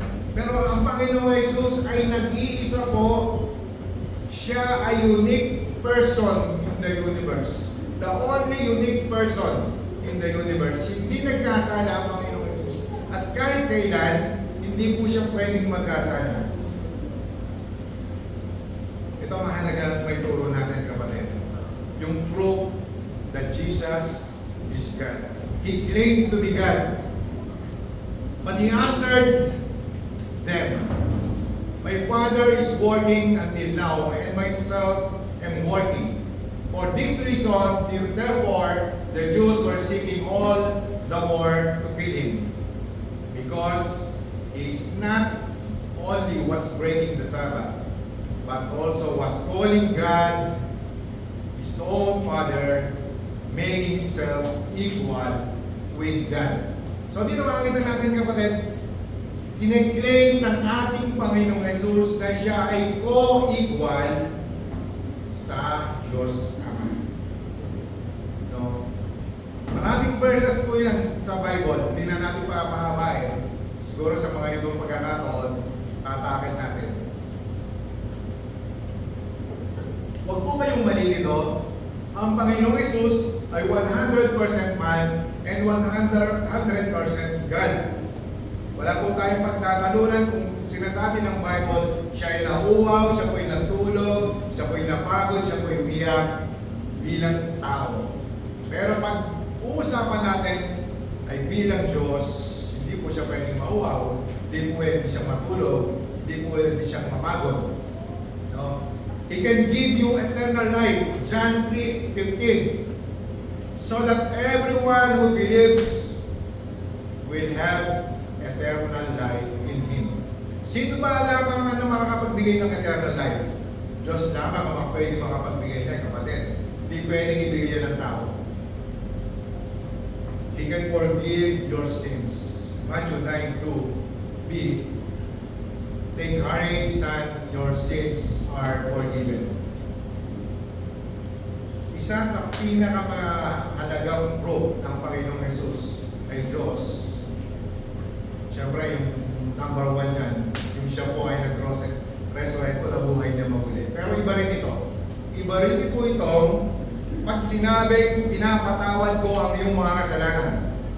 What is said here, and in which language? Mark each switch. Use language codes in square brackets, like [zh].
[tl] Pero ang Panginoong Jesus ay nag-iisa po. Siya ay [en] unique person in the universe. The only unique person in the universe. [tl] Hindi nagkasala ang Panginoong Jesus. At kahit kailan, hindi po siya pwedeng magkasala. Ito mahalaga may turo natin kapatid. [en] Yung proof that Jesus is God. He claimed to be God. But He answered them, "My Father is working until now, and myself am working. For this reason, therefore, the Jews were seeking all the more to kill Him, because He is not only was breaking the Sabbath, but also was calling God His own Father, making Himself equal with God." [tl] So dito makikita natin kapatid, kine-claim ng ating Panginoong Jesus na siya ay co-equal sa Diyos Ama. No? Maraming verses po yan sa Bible, hindi na natin papahabain. Siguro sa mga ibang pagkakataon, tatakin natin. Huwag po kayong malilito, ang Panginoong Jesus ay [en] 100% man and 100% God. [tl] Wala po tayong pagtatalunan kung sinasabi ng Bible, siya ay nauuhaw, siya po ay natulog, siya po ay napagod, siya po ay umiyak bilang tao. Pero pag uusapan natin ay bilang Diyos, hindi po siya pwedeng mauhaw, hindi po pwedeng siyang matulog, hindi po pwedeng siyang mapagod. No? [en] He can give you eternal life, John 3:15, so that everyone who believes will have eternal life in Him. [tl] Sino ba lamang ang makakapagbigay ng eternal life? Diyos lamang ang pwede makapagbigay niya, kapatid. Hindi pwedeng ibigay yan ng tao. [en] He can forgive your sins. Matthew 9:2b, take courage, son, your sins are forgiven. [tl] Isa sa pinakamahalagang proof ng Panginoong Jesus ay Diyos. Siyempre, yung number one yan, yung siya po ay nag-resurrect ko na buhay niya muli. Pero iba rin ito. Iba rin po itong pag sinabing pinapatawad ko ang iyong mga kasalanan.